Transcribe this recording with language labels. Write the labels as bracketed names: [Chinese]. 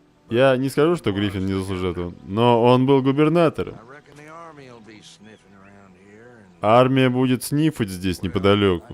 [Russian] Я не скажу, что Гриффин не заслужил этого, но он был губернатором. [English] I reckon the army will be sniffing around here, and [Russian] Армия будет снифать здесь неподалеку.